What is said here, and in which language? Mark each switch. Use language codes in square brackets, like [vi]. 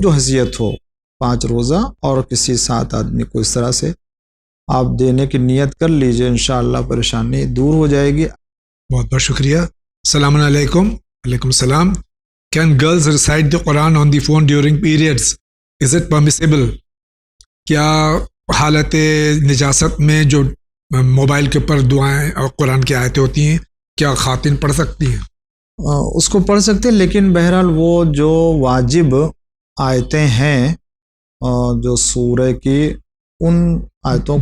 [ur] جو حیثیت ہو، 5 روزہ اور کسی 7 آدمی کو اس طرح سے آپ دینے کی نیت کر لیجئے، انشاءاللہ پریشانی دور ہو جائے گی. بہت بہت شکریہ. السلام علیکم. وعلیکم السلام. [en] Can girls recite the Quran on the phone during periods? Is it permissible? [ur] کیا حالت نجاست میں جو موبائل کے اوپر دعائیں اور قرآن کی آیتیں ہوتی ہیں، کیا خواتین پڑھ سکتی ہیں؟ اس کو پڑھ سکتے ہیں، لیکن بہرحال وہ جو واجب آیتیں ہیں جو سورہ کی، ان آیتوں کو